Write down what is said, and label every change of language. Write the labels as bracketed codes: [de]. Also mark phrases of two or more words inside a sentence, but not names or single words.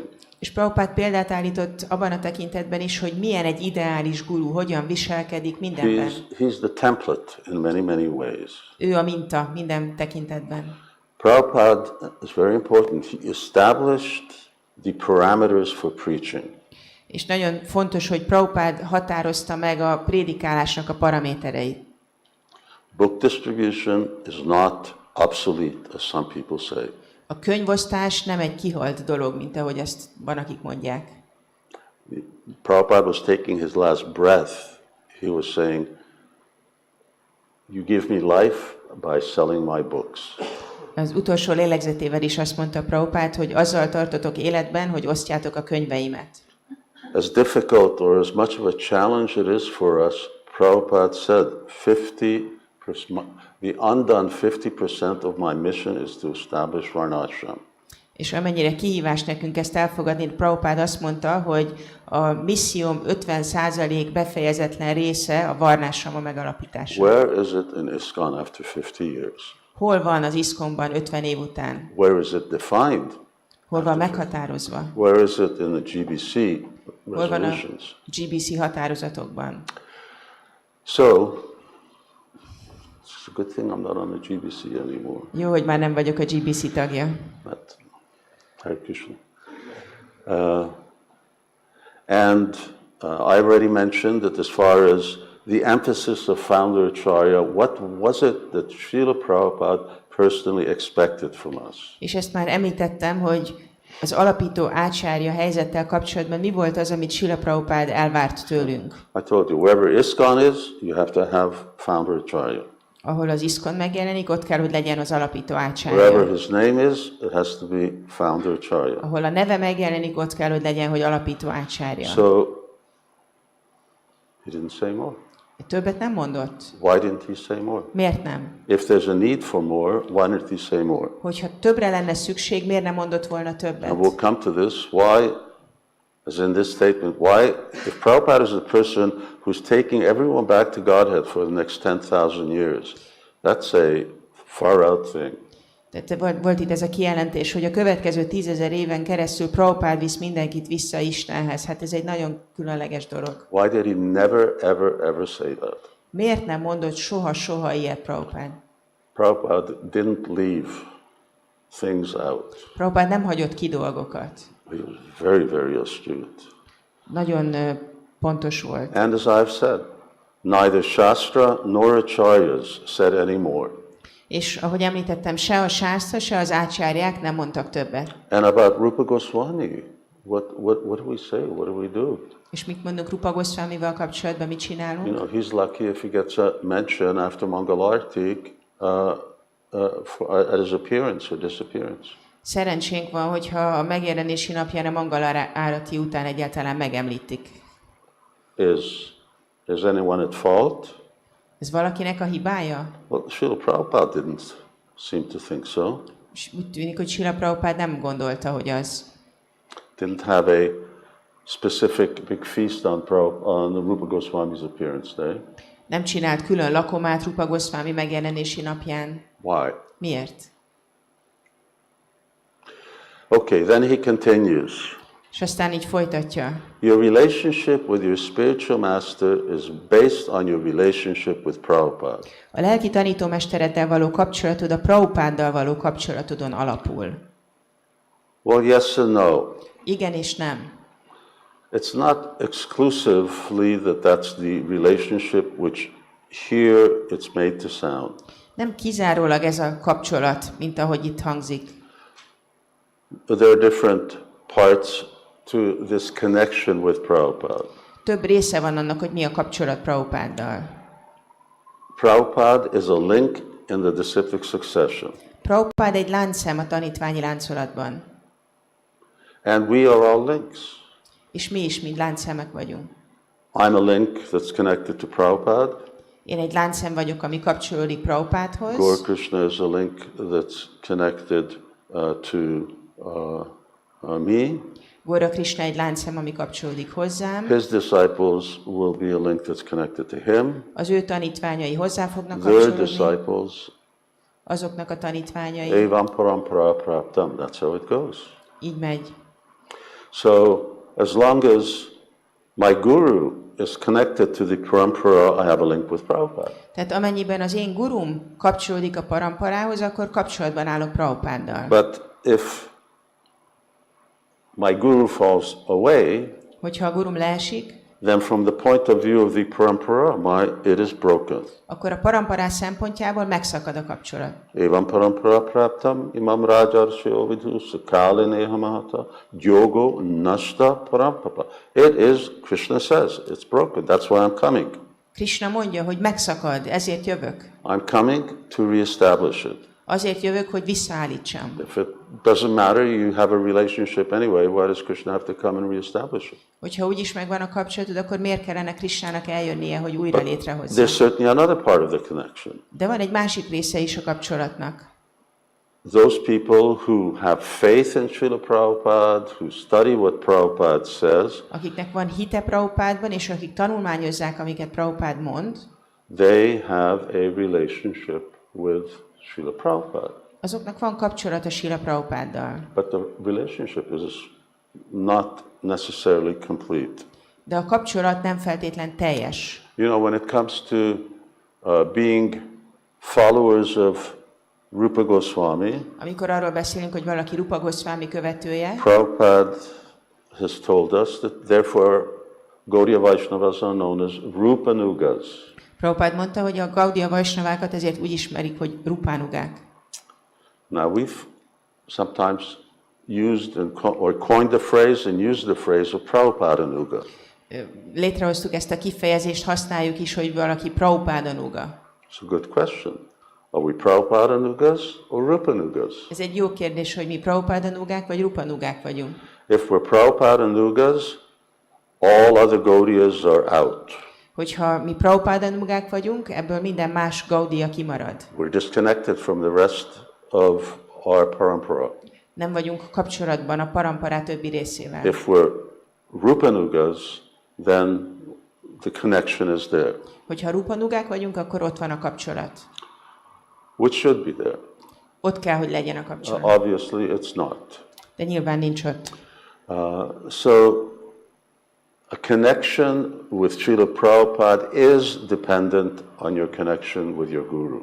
[hu] És Prabhupád példát állított abban a tekintetben is, hogy milyen egy ideális guru, hogyan viselkedik mindenben. [en] He's the template in many, many ways. [hu] Ő a minta minden tekintetben. [en] Prabhupada is very important. He established the parameters for preaching. [hu] És nagyon fontos, hogy Prabhupád határozta meg a prédikálásnak a paramétereit. [en] Book distribution is not obsolete, as some people say. [hu] A könyvosztás nem egy kihalt dolog, mint ahogy ezt van, akik mondják. [en] Prabhupada was taking his last breath. He was saying, you give me life by selling my books. [hu] Az utolsó lélegzetével is azt mondta Prabhupád, hogy azzal tartotok életben, hogy osztjátok a könyveimet. [en] As difficult or as much of a challenge it is for us, Prabhupada said, the undone 50% of my mission is to establish Varnashram. [hu] És amennyire kihívás nekünk ezt elfogadni, Prabhupád azt mondta, hogy a misszióm 50% befejezetlen része a varnásrama megalapítása. [en] Where is it in ISKCON after 50 years? [hu] Hol van az ISKCON-ban 50 év után? [en] Where is it defined? [hu] Hol van meghatározva? [en] Where is it in the GBC [hu] Hol van a [en] resolutions. [hu] GBC határozatokban? [en] So, it's a good thing I'm not on the GBC anymore. [hu] Jó, hogy már nem vagyok a GBC tagja. [en] But, [sa] Hare Krishna. [en] And I already mentioned that as far as the emphasis of Founder Acharya, what was it that Śrīla Prabhupāda personally expected from us? [hu] És ezt már említettem, hogy az alapító ácsárja helyzettel kapcsolatban mi volt az, amit Śrīla Prabhupāda elvárt tőlünk? [en] I told you, wherever ISKCON is, you have to have Founder Acharya. [hu] Ahol az ISKCON megjelenik, ott kell, hogy legyen az alapító [en] Wherever [hu] ácsárja. [en] his name is, it has to be Founder Acharya. [hu] Ahol a neve megjelenik, ott kell, hogy legyen, hogy alapító ácsárja. [en] So, he didn't say more. [hu] Többet nem mondott? [en] Why didn't he say more? [hu] Miért nem? [en] If there's a need for more, why didn't he say more? [hu] Hogyha többre lenne szükség, miért nem mondott volna többet? [en] And we'll come to this. Why, as in this statement, why, if Prabhupada is a person who's taking everyone back to Godhead for the next 10,000 years, that's a far out thing. [hu] Tehát volt itt ez a kijelentés, hogy a következő 10,000 éven keresztül Prabhupád visz mindenkit vissza Istenhez. Hát ez egy nagyon különleges dolog. [en] Why did he never, ever say that? [hu] Miért nem mondott soha ilyet Prabhupád? [en] Prabhupada didn't leave things out. [hu] Prabhupád nem hagyott ki dolgokat. [en] He was very astute. [hu] Nagyon pontos volt. [en] And as I've said, neither Shastra nor Acharyas said any more. [hu] És ahogy említettem, se a sásztra, se az ácsárják nem mondtak többet. [en] And about Rupa Goswami, what do we say? What do we do? [hu] És mit mondunk Rupa Goswamival kapcsolatban, mit csinálunk? [en] You know, he's lucky if he gets a mention after Mangalartik at his appearance or disappearance. [hu] Szerencsénk van, hogyha a megjelenési napján a Mangala árati után egyáltalán megemlítik. [en] Is anyone at fault? [hu] Ez valakinek a hibája? [en] Well, Śrīla Prabhupāda didn't seem to think so. [hu] És úgy tűnik, hogy Śrīla Prabhupāda nem gondolta, hogy az. [en] Didn't have a specific big feast on Rupa Goswami's appearance day. [hu] Nem csinált külön lakomát Rupa Goswami megjelenési napján. [en] Why? [hu] Miért? [en] Okay, then he continues. [hu] És aztán így folytatja. [en] Your relationship with your spiritual master is based on your relationship with Prabhupada. [hu] A lelki tanítómestereddel való kapcsolatod a Prabhupáddal való kapcsolatodon alapul. [en] Well, yes and no. [hu] Igen és nem. [en] It's not exclusively that that's the relationship which here it's made to sound. [hu] Nem kizárólag ez a kapcsolat, mint ahogy itt hangzik. [en] There are different parts to this connection with Prabhupada. [hu] Több része van annak, hogy mi a kapcsolat Prabhupáddal. [en] Prabhupada is a link in the disciplic succession. [hu] Prabhupád egy láncszem a tanítványi láncolatban. [en] And we are all links. [hu] És mi is mind láncszemek vagyunk. [en] I'm a link that's connected to Prabhupada. [hu] Én egy láncszem vagyok, ami kapcsolódik Prabhupádhoz. [en] Gaur Krishna is a link that's connected to me. [hu] Gaura Krishna egy láncszem, ami kapcsolódik hozzám. [en] His disciples will be a link that's connected to him. [hu] Az ő tanítványai hozzá fognak [en] Their [hu] kapcsolódni. [en] disciples, [hu] Azoknak a tanítványai. [sa] evam parampara praptam. [en] That's how it goes. [hu] Így megy. [en] So as long as my guru is connected to the parampara, I have a link with Prabhupada. [hu] Tehát amennyiben az én gurum kapcsolódik a paramparához, akkor kapcsolatban állok Prabhupáddal. [en] But if my guru falls away, [hu] Hogyha a gurum leesik, [en] then from the point of view of the parampara, it is broken. [hu] akkor a paramparás szempontjából megszakad a kapcsolat. [sa] Evam parampara praptam imam rajarsyo vidhusa kalineha mahata yogo nashta parampapa. [en] It is, Krishna says, it's broken. That's why I'm coming. [hu] Krishna mondja, hogy megszakad, ezért jövök. [en] I'm coming to reestablish it. [hu] Azért jövök, hogy visszaállítsam. [en] If it doesn't matter, you have a relationship anyway, why does Krishna have to come and reestablish it? [hu] Hogyha úgyis megvan a kapcsolatod, akkor miért kellene Krishnának eljönnie, hogy újra létrehozza? [en] There's certainly another part of the connection. [hu] De van egy másik része is a kapcsolatnak. [en] Those people who have faith in Śrīla Prabhupāda, who study what Prabhupada says, [hu] Akiknek van hite Prabhupádban, és akik tanulmányozzák, amiket Prabhupád mond, [en] they have a relationship with Śrīla Prabhupāda. [hu] azoknak van kapcsolata Śrīla Prabhupáddal. [en] But the relationship is not necessarily complete. [hu] De a kapcsolat nem feltétlen teljes. [en] You know, when it comes to being followers of Rupa Goswami, [hu] Amikor arról beszélünk, hogy valaki Rupa Goswami követője, [en] Prabhupada has told us that therefore Gaudiya Vaishnavas are known as Rupanugas. [hu] Prabhupád mondta, hogy a Gaudiya Vaisnavákat ezért úgy ismerik, hogy Rupánugák. [en] Now we've sometimes used or coined the phrase and used the phrase of Prabhupada-nuga. [hu] Létrehoztuk ezt a kifejezést, használjuk is, hogy valaki Prabhupáda-nuga. [en] It's a good question. Are we Prabhupada-nugas or Rupanugas? [hu] Ez egy jó kérdés, hogy mi Prabhupáda-nugák vagy Rupanugák vagyunk. [en] If we're Prabhupada-nugas, all other Gaudiyas are out. [hu] Hogyha mi Prabhupáda-nugák vagyunk, ebből minden más Gaudiya kimarad. [en] We're disconnected from the rest of our parampara. [hu] Nem vagyunk kapcsolatban a parampara többi részével. [en] If we're Rupanugas, then the connection is there. [hu] Hogyha Rupanugák vagyunk, akkor ott van a kapcsolat. [en] Which should be there. [hu] Ott kell, hogy legyen a kapcsolat. [en] Obviously, it's not. [hu] De nyilván nincs ott. [en] So, a connection with Śrīla Prabhupāda is dependent on your connection with your guru.